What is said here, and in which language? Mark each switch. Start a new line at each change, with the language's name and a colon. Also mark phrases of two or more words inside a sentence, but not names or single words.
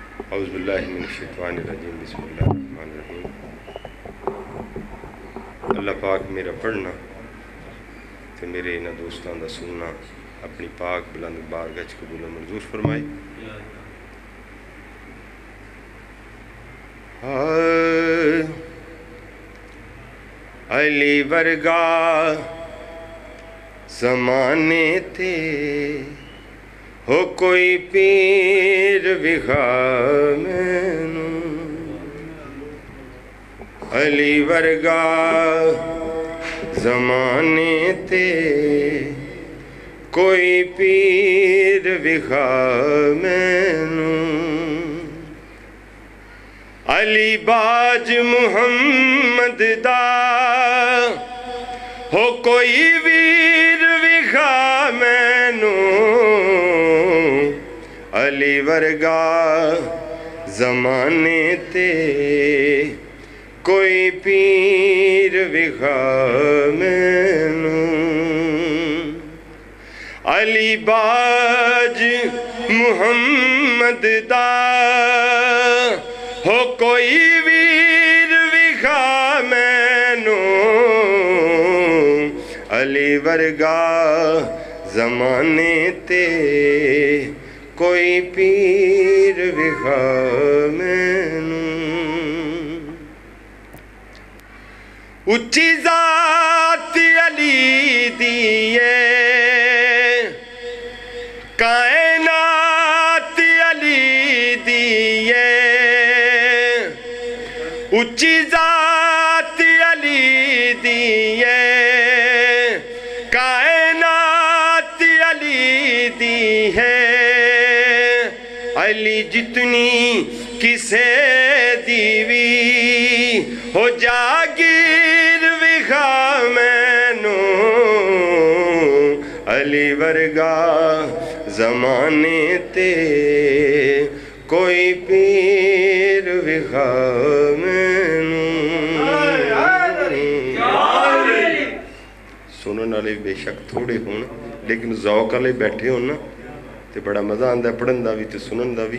Arabic: اعوذ باللہ من الشیطان الرجیم بسم اللہ الرحمن الرحیم۔
Punjabi: اللہ پاک میرا پڑھنا تے میرے انہاں دوستاں دا سننا اپنی پاک بلند بارگاہ وچ قبول و منظور فرمائے۔ علی ورگا زمانے تے ہو کوئی پیر وکھا مینوں، علی ورگا زمانے تے کوئی پیر وکھا مینوں، علی باج محمد دا ہو کوئی ویر وکھا مینوں، علی ورگا زمانے تے کوئی پیر وکھا مینوں، علی باج محمد دا ہو کوئی ویر وکھا مینوں، علی ورگا زمانے تے کوئی پیر وکھا مینوں، اچھی ذات علی دیئے کائنات علی دیئے، اچھی ذات علی دیئے کائنات علی دی ہے، علی جتنی کسے دیوی ہو جاگیر وکھا مینوں، علی ورگا زمانے تے کوئی پیر وکھا مینوں۔ سنن والے بے شک تھوڑے ہون لیکن ذوق والے بیٹھے ہون نا تے بڑا مزہ آندا ہے پڑھن دا بھی تے سنن دا بھی۔